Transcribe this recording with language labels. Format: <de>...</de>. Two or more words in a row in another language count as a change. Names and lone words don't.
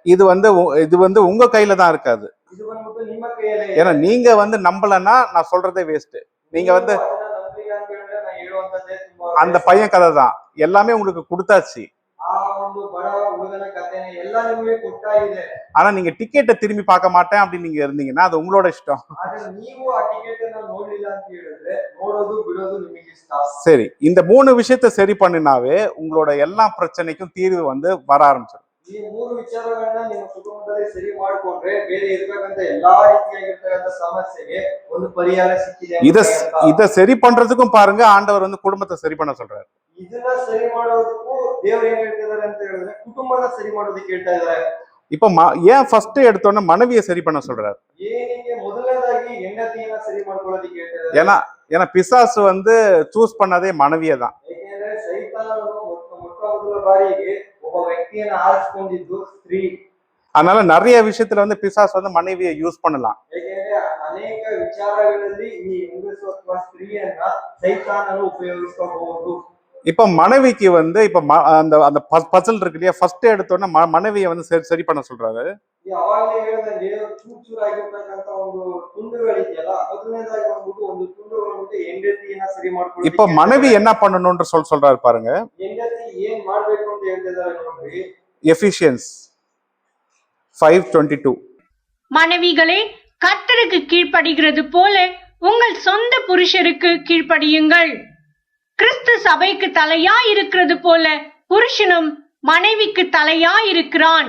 <ta>இது வந்து உங்க கையில தான் இருக்காது.</ta> <kn>ಇದು ಬಂದ್ಬಿಟ್ಟು ನಿಮ್ಮ ಕೈಯಲ್ಲೇ ಇದೆ.</kn> <ta>ஏன்னா நீங்க வந்து நம்பலன்னா நான் சொல்றதே வேஸ்ட். நீங்க வந்து</ta> <kn>ಅದನ್ನ ನಂಬಲಿಲ್ಲ ಅಂತ ಹೇಳಿದ್ರೆ ನಾನು ಹೇಳುವಂತದ್ದೇ ತುಂಬಾ</kn> <ta>அந்த பையன் கதை தான், எல்லாமே உங்களுக்கு கொடுத்தாச்சு.</ta> <kn>ಆ ಒಂದು ಬಡ ಹುಡುಗನ ಕಥೆನ ಎಲ್ಲ ನಿಮಗೆ ಕೊಟ್ಟಾಗಿದೆ.</kn> <ta>ஆனா நீங்க டிக்கெட்டை திரும்பி பார்க்க மாட்டேன் அப்படின்னு நீங்க இருந்தீங்கன்னா அது உங்களோட இஷ்டம்.</ta> <kn>ಆದ್ರೆ ನೀವು ಆ ಟಿಕೆಟ್ ಅನ್ನ ನೋಡ್ಲಿಲ್ಲ ಅಂತ ಹೇಳಿದ್ರೆ ನೋಡೋದು ಬಿಡೋದು ನಿಮಗೆ ಇಷ್ಟ.</kn> <ta>சரி, இந்த 3 விஷயத்தை சரி பண்ணினாவே உங்களோட எல்லா பிரச்சனைக்கும் தீர்வு வந்து வர ஆரம்பிச்சிடும்.</ta> <kn>ಈ 3 ವಿಚಾರಗಳನ್ನ ನಿಮ್ಮ ಕುಟುಂಬದಲ್ಲಿ ಸರಿ ಮಾಡ್ಕೊಂಡ್ರೆ ಬೇರೆ ಇರ್ತಕ್ಕಂಥ ಎಲ್ಲಾ ರೀತಿಯಾಗಿರ್ತಕ್ಕಂಥ ಸಮಸ್ಯೆಗೆ ಒಂದು ಪರಿಹಾರ ಸಿಕ್ಕಿದೆ.</kn> <ta>இத சரி பண்றதுக்கும் பாருங்க, ஆண்டவர் வந்து குடும்பத்தை சரி பண்ண சொல்றாரு.</ta> <kn>ಇದನ್ನ ಸರಿ ಮಾಡೋದಕ್ಕೂ ದೇವ್ರು ಏನ್ ಹೇಳ್ತಿದಾರೆ ಅಂತ ಹೇಳಿದ್ರೆ ಕುಟುಂಬನ ಸರಿ ಮಾಡೋದಕ್ಕೆ ಹೇಳ್ತಾ ಇದಾರೆ.</kn> <ta>இப்ப ஏன் ஃபர்ஸ்ட் எடுத்தோன்னே மனைவியை சரி பண்ண சொல்றாரு?</ta> <kn>ಏನಿಗೆ ಮೊದಲನೇದಾಗಿ ಹೆಂಡತಿಯನ್ನ ಸರಿ ಮಾಡ್ಕೊಳ್ಳೋದಕ್ಕೆ ಹೇಳ್ತಾ ಇದಾರೆ.</kn> <ta>ஏன்னா பிசாசு வந்து சூஸ் பண்ணதே மனைவியை தான்.</ta> <kn>ಯಾಕೆಂದ್ರೆ ಸೈತಾನನು ಮೊಟ್ಟ ಮೊದಲ ಬಾರಿಗೆ ಒಬ್ಬ ವ್ಯಕ್ತಿಯನ್ನ ಆರಿಸಿಕೊಂಡಿದ್ದು ಸ್ತ್ರೀ.</kn> <ta>அதனால நிறைய விஷயத்துல வந்து பிசாசு வந்து மனைவியை யூஸ் பண்ணலாம்.</ta> <kn>ಯಾಕೆಂದ್ರೆ ಅನೇಕ ವಿಚಾರಗಳಲ್ಲಿ ಈ ಹೆಂಗಸು ಅಥವಾ ಸ್ತ್ರೀಯನ್ನ ಸೈತಾನನು ಉಪಯೋಗಿಸಬಹುದು.</kn> <ta>இப்ப மனைவிக்கு வந்து இப்ப அந்த அந்த பசல் இருக்கு இல்லையா, ஃபர்ஸ்ட் எடுத்தோன்னே மனைவியை வந்து சரி பண்ண சொல்றாரு.</ta> <kn>ಯಾವಾಗಲೇ ಹೇಳಿದಂಗೆ ಚೂರಾಗಿರ್ತಕ್ಕಂಥ ಒಂದು ತುಂಡುಗಳಿದೆಯಲ್ಲ, ಮೊದಲನೇದಾಗಿ ಬಂದ್ಬಿಟ್ಟು ಒಂದು ತುಂಡು ಬಂದ್ಬಿಟ್ಟು ಹೆಂಡತಿಯನ್ನ ಸರಿ ಮಾಡ್ಕೊಳ್ಳಿ.</kn> <ta>இப்ப மனைவி என்ன பண்ணணும்னு சொல்றாரு பாருங்க.</ta> <kn>ಹೆಂಡತಿ ಏನ್ ಮಾಡ್ಬೇಕು ಅಂತ ಹೇಳ್ತಿದ್ದಾರೆ ನೋಡ್ರಿ.</kn> <ta>எபிசியன்ஸ் 5:22. மனைவிகளே, கர்த்தருக்கு கீழ்ப்படுகிறது போல உங்கள் சொந்த புருஷருக்கு கீழ்ப்படியுங்கள். கிறிஸ்து சபைக்கு தலையாய் இருக்கிறது போல புருஷனும் மனைவிக்கு தலையாய் இருக்கிறான்.</ta>